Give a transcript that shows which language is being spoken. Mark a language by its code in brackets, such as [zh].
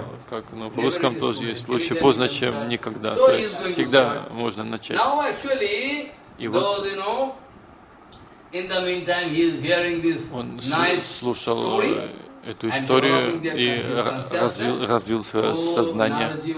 [ru] Как, ну, в русском тоже есть, лучше поздно, чем никогда. То есть всегда можно начать. [en] Now actually, though, you know, in the meantime, he is hearing this nice story. [ru] Эту историю и развил свое сознание.